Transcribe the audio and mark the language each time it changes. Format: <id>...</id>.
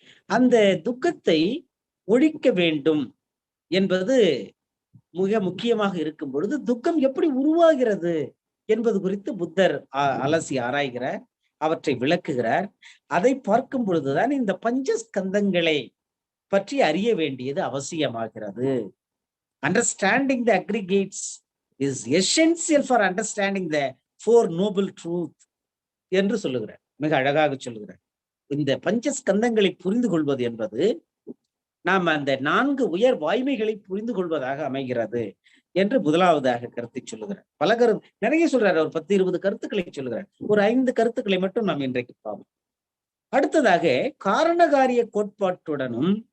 <ta>அந்த துக்கத்தை ஒழிக்க வேண்டும் என்பது மிக முக்கியமாக இருக்கும் பொழுது, துக்கம் எப்படி உருவாகிறது என்பது குறித்து புத்தர் அலசி ஆராய்கிறார், அவற்றை விளக்குகிறார். அதை பார்க்கும் பொழுதுதான் இந்த பஞ்சஸ்கந்தங்களை பற்றி அறிய வேண்டியது அவசியமாகிறது.</ta> <en>Understanding the aggregates is essential for understanding the 4 noble truth</en> <ta>என்று சொல்லுகிறார், மிக அழகாக சொல்லுகிறார். இந்த பஞ்சஸ்கந்தங்களை புரிந்து கொள்வது என்பது நாம் அந்த 4 உயர் வாய்மைகளை புரிந்து கொள்வதாக அமைகிறது என்று முதலாவதாக கருத்தை சொல்லுகிறார். பல நிறைய சொல்றார், ஒரு 10-20 கருத்துக்களை சொல்லுகிறார். ஒரு 5 கருத்துக்களை மட்டும் நாம் இன்றைக்கு பார்ப்போம். அடுத்ததாக காரணகாரிய கோட்பாட்டுடனும்</ta>